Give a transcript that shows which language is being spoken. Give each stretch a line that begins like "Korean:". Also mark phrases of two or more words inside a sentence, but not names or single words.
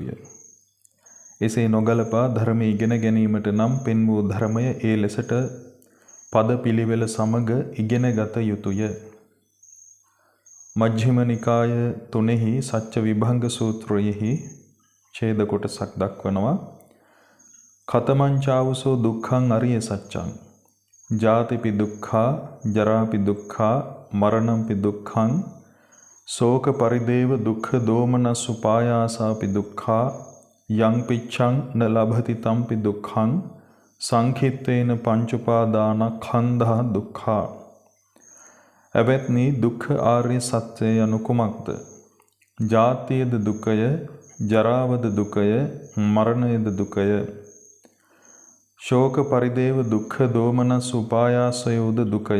Sinhala: එසේ නොගැලපා ධර්මයේ ඉගෙන ගැනීමට නම් පෙන් වූ ධර්මය ඒ ලෙසට පද පිළිවෙල සමග ඉගෙන ගත යුතුය. මජ්ක්‍ධිම නිකාය 3 සච්ච විභංග සූත්‍රයෙහි ඡේද කොටසක් දක්වනවා.
Pali: කතමං චාවසෝ දුක්ඛං අරිය සත්‍යං ජාතිපි දුක්ඛා ජරාපි දුක්ඛා මරණම්පි දුක්ඛං ශෝක පරිදේව දුක්ඛ දෝමනස් උපායාසාපි දුක්ඛා යං පිච්ඡං න ලභති තම්පි දුක්ඛං සංඛිත්තේන පංච උපාදානස්කන්ධා දුක්ඛා.
Sinhala: එවත්නි දුක්ඛ ආර්ය සත්‍යය යනු කුමක්ද? ජාතියද දුකය, ජරාවද දුකය, මරණයද දුකය. ශෝක පරිදේව දුක්ඛ දෝමනස් උපායාසයෝද දුකය.